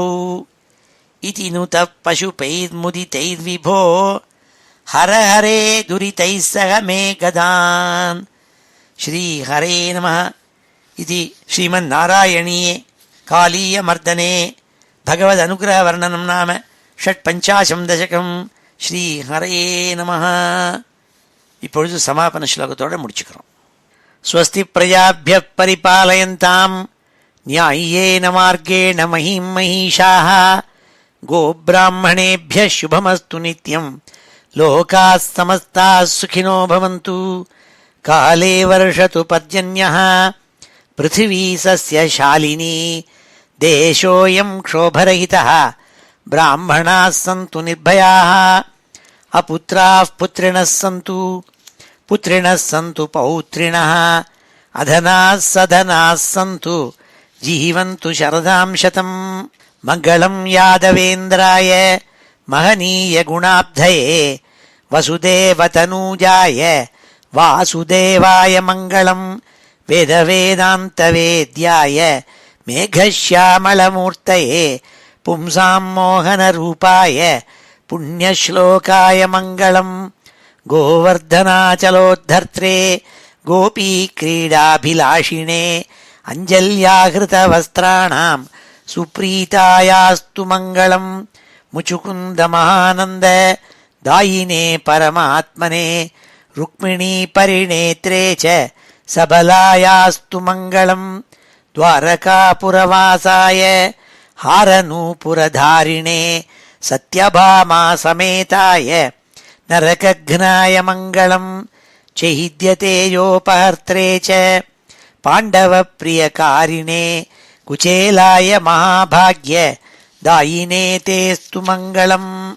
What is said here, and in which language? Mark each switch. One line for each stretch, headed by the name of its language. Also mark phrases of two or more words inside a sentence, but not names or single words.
Sanskrit: इति नुतः पशुपैर्मुदितैर्विभो हर हरे दुरितैः सह मे गदान्. श्री हरे नमः. इति श्रीमन्नारायणीये कालीयमर्दने भगवदनुग्रहवर्णनं नाम षट्पञ्चाशं दशकम्. श्री हरे नमः.
Tamil: இப்பொழுது சமாபன ஸ்லோகத்தோடு முடிச்சுக்கிறோம்.
Sanskrit: स्वस्ति प्रजाभ्यः परिपालयन्तां न्यायेन मार्गेण महीं महीशाः கோப்ராஹ்மணேभ्यः शुभमस्तु नित्यं लोकाः समस्ताः सुखिनो भवन्तु. काले वर्षतु पर्जन्यः पृथिवी सस्यशालिनी देशोऽयं क्षोभरहितः. ब्राह्मणाः सन्तु निर्भयाः अपुत्राः पुत्रिणः सन्तु पुत्रिणः सन्तु पौत्रिणः. अधनाः सधनाः सन्तु जीवन्तु शरदां शतम्. मङ्गलं यादवेन्द्राय महनीय गुणाब्धये वसुदेवतनूजाय वासुदेवाय मङ्गलम् वेदवेदान्तवेद्याय मेघश्यामलमूर्तये पुंसाम् मोहनरूपाय पुण्यश्लोकाय मङ्गलम् गोवर्धनाचलोद्धर्त्रे गोपीक्रीडाभिलाषिणे अञ्जल्याकृतवस्त्राणां सुप्रीतायास्तु मङ्गलम् मुचुकुन्दमहानन्द दायिने परमात्मने रुक्मिणी परिणेत्रे च चपलायास्तु मङ्गलम् द्वारकापुरवासाय हारनूपुरधारिणे सत्यभामा समेताय नरकघ्नाय मङ्गलम् चैद्यतेयोपहर्त्रे च पाण्डवप्रियकारिणे कुचेलाय महाभाग्य दायिने तेस्तु मङ्गलम्